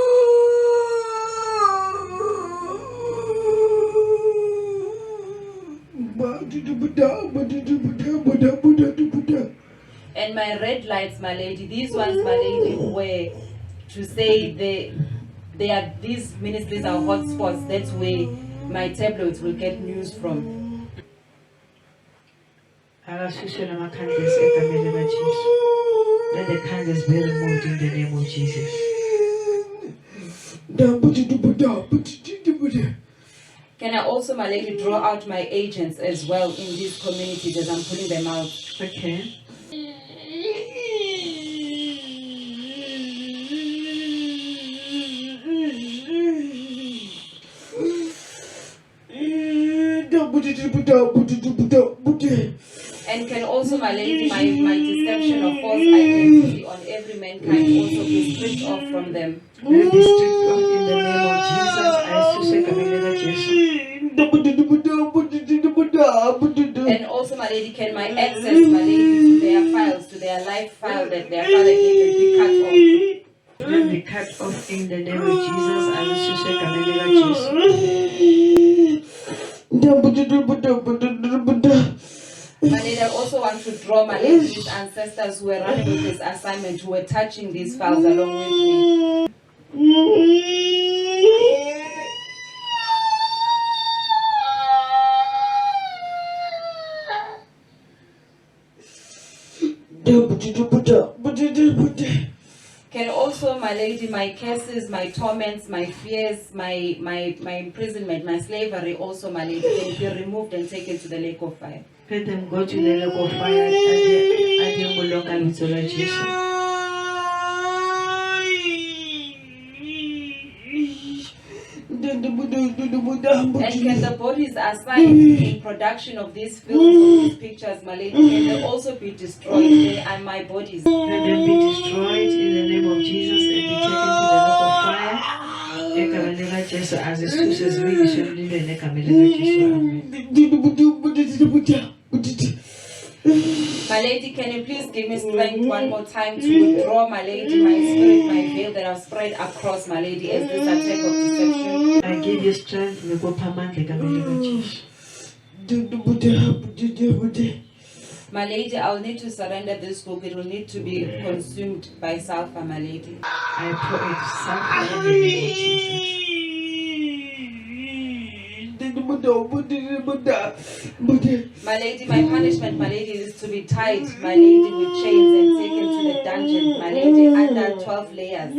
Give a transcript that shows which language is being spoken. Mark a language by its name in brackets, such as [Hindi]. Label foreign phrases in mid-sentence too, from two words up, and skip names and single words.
[English] And my red lights, my lady, these ones, my lady, were to say these ministries are hotspots. That's where my tabloids will get news from. [Zulu] Akasuswe lamakhandles egameni likaJesu. [English] Let the candles be removed in the name of Jesus. Can I also, my lady, draw out my agents as well in these communities as I'm pulling them out? Okay. And can also, my lady, my deception of false identity on every mankind also be stripped off from them? Let be stripped off in the name of Jesus. [Zulu] Ayasuswe egameni likaJesu. [English] And also, my lady, can my access, my lady, to their files, to their life file that their father gave them be cut off? Let be cut off in the name of Jesus. [Zulu] Ayasuswe egameni likaJesu. [English] My lady, I also want to draw my lady these ancestors who were running with this assignment, who were touching these files along with me. Can also, my lady, my curses, my torments, my fears, my imprisonment, my slavery also, my lady, can be removed and taken to the lake of fire. Let them go to the lake of fire. Adiyemulonga lwitso lwa Jesu. And can the bodies assigned in production of these films, of these pictures, my lady, can they also be destroyed? They are my bodies. Let them be destroyed in the name of Jesus and be taken to the lake of fire. [Zulu] Egameni likaJesu azisuse zivikiswe emlilweni egameni likaJesu. [English] Amen. My lady, can you please give me strength one more time to withdraw, my lady, my spirit, my veil that I've spread across, my lady, as this attack of deception? I give you strength. [Zulu] Ngikupha amandla egameni likaJesu. [English] My lady, I'll need to surrender this book. It will need to be consumed by sulfur, my lady. I pour it sulfur in the name of Jesus. My lady, my punishment, my lady, is to be tied, my lady, with chains and taken to the dungeon, my lady, under 12 layers.